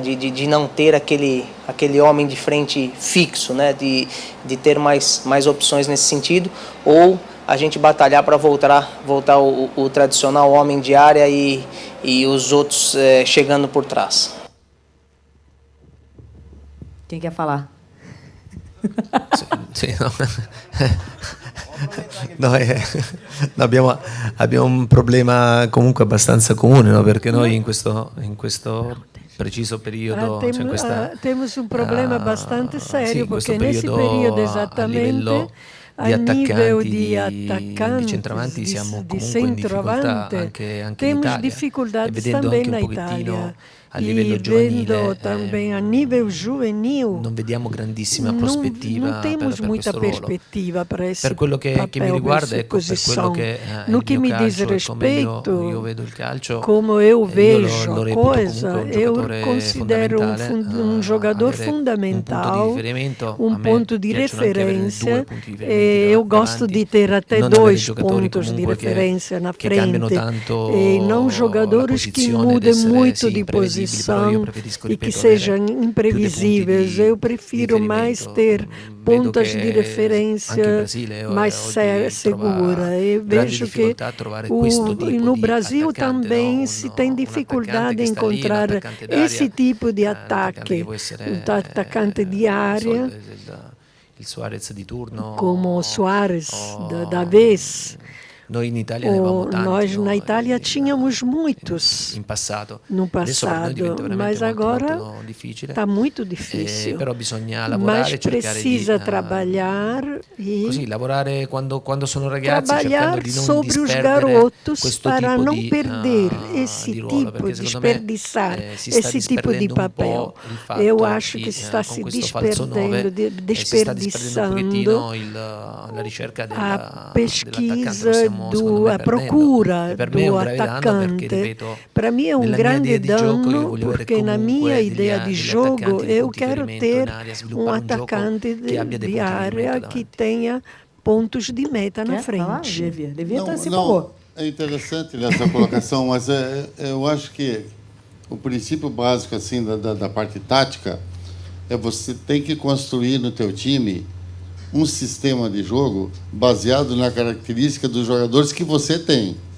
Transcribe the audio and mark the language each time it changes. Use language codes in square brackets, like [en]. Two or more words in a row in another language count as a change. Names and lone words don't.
[pt] De não ter aquele homem de frente fixo, né? De ter mais opções nesse sentido, ou a gente batalhar para voltar o tradicional homem de área e os outros chegando por trás. Quem quer falar? [it] Sì, no. No, abbiamo un problema comunque abbastanza comune, no? Perché noi in questo preciso periodo [pt] temos um problema bastante sério, porque nesse período exatamente a nível de atacantes, [it] di centravanti siamo di comunque in difficoltà [pt] centroavante, [it] anche in [pt] temos [it] Italia, [pt] dificuldades [it] e vedendo [pt] também [it] anche [pt] na [it] un pochettino [pt] Itália. [it] a livello [pt] E [it] giovanile [pt] vendo também a nível juvenil, [it] non vediamo grandissima prospettiva [pt] não temos [it] per [pt] muita [it] questo ruolo. [pt] perspectiva para esse [it] Per quello che mi riguarda, ecco, per quello [pt] posição. [it] che [pt] No [it] il [pt] que [it] mio [pt] me diz [it] calcio, come [pt] respeito, [it] io vedo il calcio, [pt] como eu [it] io [pt] vejo [it] lo [pt] a [it] reputo [pt] coisa, [it] comunque un [pt] eu [it] giocatore [pt] considero [it] fondamentale, [pt] jogador [it] avere [pt] fundamental, [it] un punto di [pt] ponto de [it] riferimento. A me piacciono anche avere [pt] referência. [it] due punti di riferimento [pt] Eu gosto [it] davanti, [pt] de ter até [it] non avere [pt] dois [it] giocatori [pt] pontos de [it] comunque [pt] referência na [it] che cambiano [pt] frente, [it] tanto [pt] e não [it] la [pt] jogadores que [it] posizione, [pt] mudem [it] essere, [pt] muito [it] sì, [pt] de [it] imprevedibili, però io [pt] posição [it] preferisco, [pt] e que [it] ripeto, [pt] sejam [it] avere più dei [pt] imprevisíveis. [it] punti di [pt] Eu prefiro mais [it] riferimento. [pt] ter [it] Vedo [pt] pontas [it] che [pt] de [it] anche il [pt] referência [it] Brasile [pt] mais [it] oggi [pt] segura. [it] trova [pt] Eu [it] grandi [pt] vejo que [it] difficoltà a trovare questo tipo [pt] no [it] di [pt] Brasil [it] attaccante, [pt] também [it] no? [pt] se tem dificuldade em [it] attaccante che sta lì, [pt] encontrar [it] l'attaccante d'aria, [pt] esse tipo de [it] l'attaccante [pt] ataque, [it] che può essere [pt] o atacante de área, [it] il Suarez di turno, [pt] como o Suárez da vez. [it] Noi in Italia ne avevamo tanti, [pt] Nós [it] no? [pt] na Itália tínhamos muitos [it] in passato. [pt] no [it] Adesso per noi diventa [pt] passado, [it] veramente [pt] mas [it] molto, [pt] agora [it] molto difficile. [pt] está muito difícil. [it] Però bisogna lavorare, [pt] Mas [it] cercare [pt] precisa [it] di [pt] trabalhar [it] così, [pt] e [it] lavorare quando sono ragazzi, cercando [pt] trabalhar [it] di non [pt] sobre os [it] disperdere [pt] garotos [it] questo [pt] para [it] tipo [pt] não [it] di, [pt] perder [it] di [pt] esse [it] ruolo, [pt] tipo, [it] perché secondo [pt] desperdiçar [it] me si sta [pt] esse tipo de [it] disperdendo un [pt] papel. [it] po' il fatto [pt] Eu acho [it] che [pt] que se está [it] con [pt] se [it] questo falso 9 [pt] desperdiçando, [it] si sta disperdendo un pochettino la ricerca [pt] a [it] dell'attaccante, lo [pt] pesquisa, [it] stiamo secondo me [pt] a [it] perdendo. [pt] procura [it] E per me è [pt] do [it] un grave danno perché, [pt] atacante. [it] ripeto, [pt] Para mim é [it] nella mia [pt] grande [it] idea di gioco io [pt] dano, [it] voglio avere [pt] porque na minha [it] comunque [pt] ideia de [it] degli [pt] jogo [it] attaccanti di [pt] eu [it] punti [pt] quero [it] riferimento [pt] ter [it] in area, sviluppare un gioco [pt] atacante [it] che abbia dei [pt] de [it] punti di [pt] área [it] riferimento [pt] que [it] davanti. [pt] tenha pontos de meta na Quer falar, frente. Levi? Levi se Não, empolgou. é interessante essa colocação, mas eu acho que o princípio básico assim da parte tática é você tem que construir no teu time um sistema de jogo baseado na característica dos jogadores que você tem.